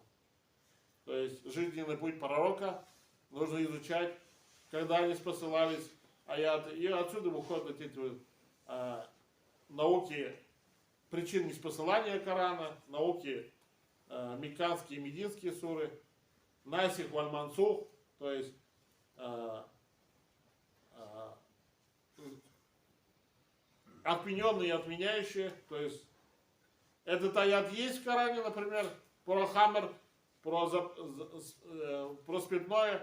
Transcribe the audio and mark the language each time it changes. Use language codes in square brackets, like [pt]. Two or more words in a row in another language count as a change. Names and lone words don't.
[ru] То есть жизненный путь пророка нужно изучать, когда они спосылались аяты. И отсюда выходят эти вот, науки причин неспосылания Корана, науки мекканские и мединские суры, [ar] الناسخ والمنسوخ, [ru] то есть отмененные и отменяющие. То есть этот аят есть в Коране, например, про хамр, про спиртное.